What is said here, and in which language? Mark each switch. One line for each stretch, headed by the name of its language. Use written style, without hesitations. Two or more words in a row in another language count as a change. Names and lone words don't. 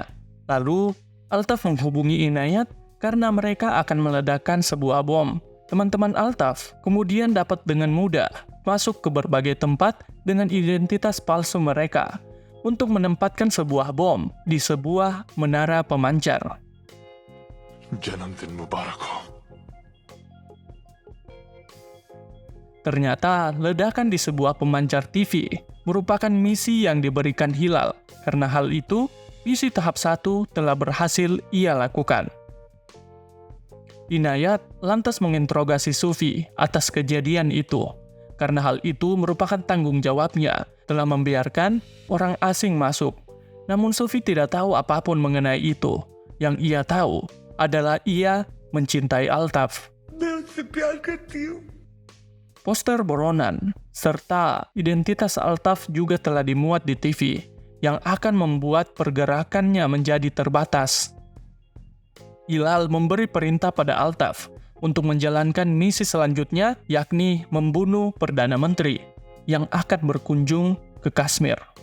Indonesian: Lalu, Altaf menghubungi Inayat karena mereka akan meledakkan sebuah bom. Teman-teman Altaf kemudian dapat dengan mudah masuk ke berbagai tempat dengan identitas palsu mereka untuk menempatkan sebuah bom di sebuah menara pemancar.
Hindi: जन्मदिन मुबारक हो।
Indonesian: Ternyata ledakan di sebuah pemancar TV merupakan misi yang diberikan Hilal. Karena hal itu, misi tahap 1 telah berhasil ia lakukan. Inayat lantas menginterogasi Sufi atas kejadian itu. Karena hal itu merupakan tanggung jawabnya telah membiarkan orang asing masuk. Namun Sufi tidak tahu apapun mengenai itu. Yang ia tahu adalah ia mencintai Altaf.
Hindi: मैं उससे प्यार करती हूँ।
Indonesian: Poster buronan serta identitas Altaf juga telah dimuat di TV yang akan membuat pergerakannya menjadi terbatas. Hilal memberi perintah pada Altaf untuk menjalankan misi selanjutnya, yakni membunuh Perdana Menteri yang akan berkunjung ke Kashmir.